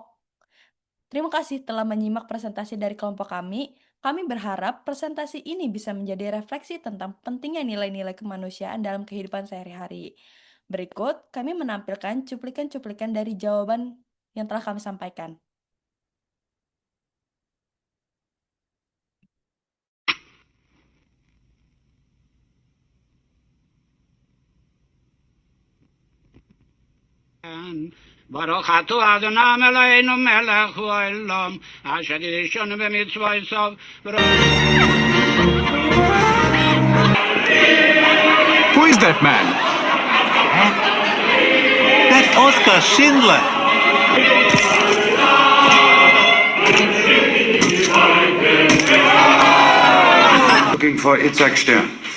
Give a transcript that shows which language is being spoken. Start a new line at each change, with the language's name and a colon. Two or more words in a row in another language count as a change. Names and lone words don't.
Indonesian: Terima kasih telah menyimak presentasi dari kelompok kami. Kami berharap presentasi ini bisa menjadi refleksi tentang pentingnya nilai-nilai kemanusiaan dalam kehidupan sehari-hari. Berikut, kami menampilkan cuplikan-cuplikan dari jawaban yang telah kami sampaikan.
Hebrew: ברוך אתה אדוני אלוהינו מלך העולם אשר ישנו במצוותיו.
English: Who is that man? That's Oscar Schindler. Looking for Itzhak Stern.